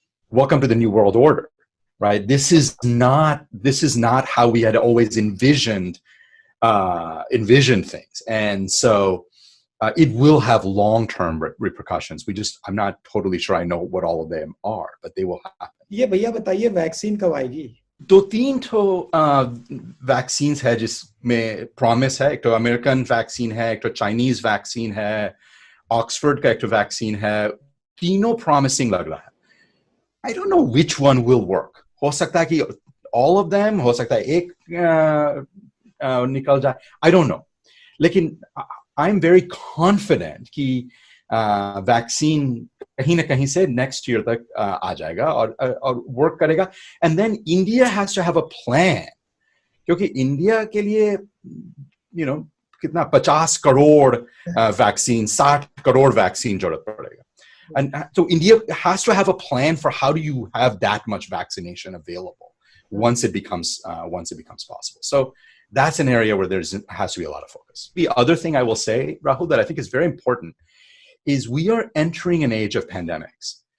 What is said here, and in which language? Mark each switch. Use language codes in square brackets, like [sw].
[en] Welcome to the New World Order, right? This is not how we had always envisioned things, and so it will have long-term repercussions. I'm not totally sure I know what all of them are, but they will happen. [hi] ये भैया बताइए vaccine कब आएगी? 2-3 vaccine है जिसमें promise है. एक तो अमेरिकन वैक्सीन है, एक तो चाइनीज वैक्सीन है, ऑक्सफोर्ड का एक तो वैक्सीन है. तीनों प्रॉमिसिंग लग रहा है. [en] I don't know which one will work. [hi] हो सकता है कि [en] all of them, [hi] हो सकता है एक निकल जाए. [en] I don't know. [hi] लेकिन [en] I'm very confident [hi] कि वैक्सीन कहीं ना कहीं से [en] next year [hi] तक आ जाएगा और work करेगा. [en] And then India has to have a plan. [hi] क्योंकि इंडिया के लिए कितना 50 करोड़ वैक्सीन 60 करोड़ वैक्सीन जरूरत पड़ेगा. [en] And so India has to have a plan for how do you have that much vaccination available once it becomes possible. So that's an area where has to be a lot of focus. The other thing I will say, Rahul, that I think is very important is we are entering an age of pandemics.